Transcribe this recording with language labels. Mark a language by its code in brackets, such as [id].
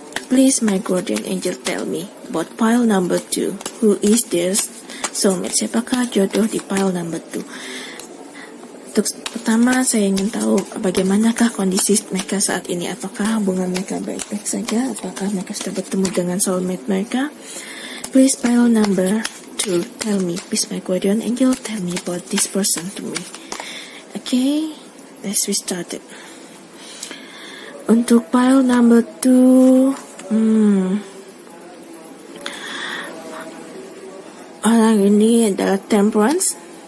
[en] Please, my guardian angel, tell me about pile number 2. Who is this soulmate? [id] Siapakah jodoh di pile number 2? Untuk pertama, saya ingin tahu bagaimanakah kondisi mereka saat ini. Apakah hubungan mereka baik-baik saja? Apakah mereka sudah bertemu dengan soulmate mereka? [en] Please, pile number 2, tell me. Please, my guardian angel, tell me about this person to me. Okay, let's restart it. [id] Untuk pile number 2, orang ini adalah Temperance.